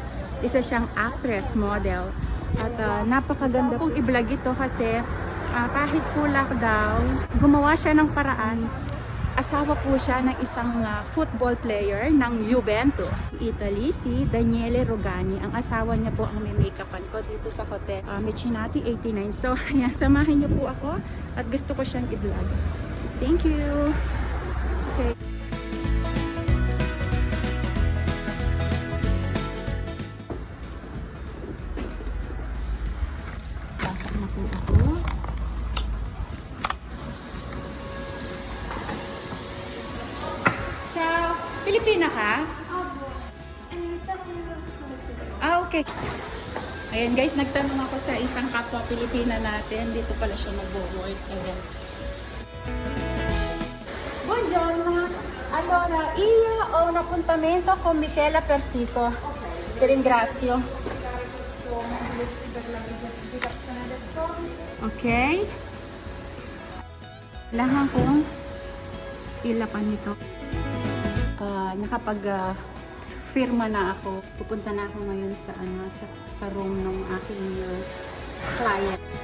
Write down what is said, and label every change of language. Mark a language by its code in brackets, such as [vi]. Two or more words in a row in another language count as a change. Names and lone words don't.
[tl] Isa siyang actress, model. At napakaganda pong i-vlog ito kasi kahit po lockdown, gumawa siya ng paraan. Asawa po siya ng isang football player ng Juventus, Italy, si Daniele Rugani. Ang asawa niya po ang may make-upan ko dito sa Hotel Mechinati 89. So, ayan, samahan niyo po ako at gusto ko siyang i-vlog. [en] Thank you! [tl] Okay. Pasok na po ako. Pilipina ka? Opo. Okay. Ayan guys, nagtanong ako sa isang kapwa Pilipina natin. Dito pala siya mag-work. Ayan. [it] Buongiorno. Allora, io ho un appuntamento con Michela Persico. Ti ringrazio. Okay. [tl] Kailangan kong ilapan nito. Nakapag-firma na ako. Pupunta na ako ngayon sa room ng aking client.